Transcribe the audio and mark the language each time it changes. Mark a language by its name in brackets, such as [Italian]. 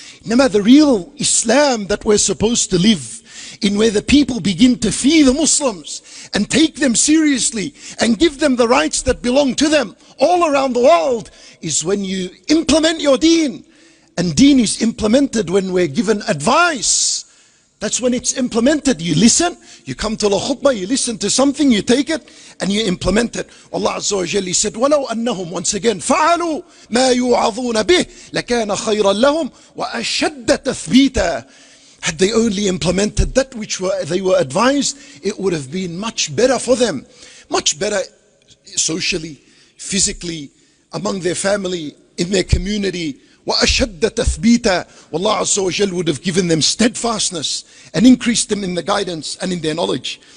[English] No, the real Islam that we're supposed to live in, where the people begin to fear the Muslims and take them seriously and give them the rights that belong to them all around the world, is when you implement your deen. And deen is implemented when we're given advice. That's when it's implemented. You listen, you come to the khutbah, you listen to something, you take it, and you implement it. [Arabic] Allah Azza wa Jalla [English] said, [Arabic] وَلَوْ أَنَّهُمْ, [English] once again, [Arabic] فَعَلُوا مَا يُوعَظُونَ بِهِ لَكَانَ خَيْرًا لَهُمْ وَأَشَدَّ تَثْبِيتًا. [English] Had they only implemented that which they were advised, it would have been much better for them. Much better socially, physically, among their family, in their community. [Arabic] وَأَشَدَّ تَثْبِيتًا. [English] Allah Azza wa Jalla would have given them steadfastness and increased them in the guidance and in their knowledge.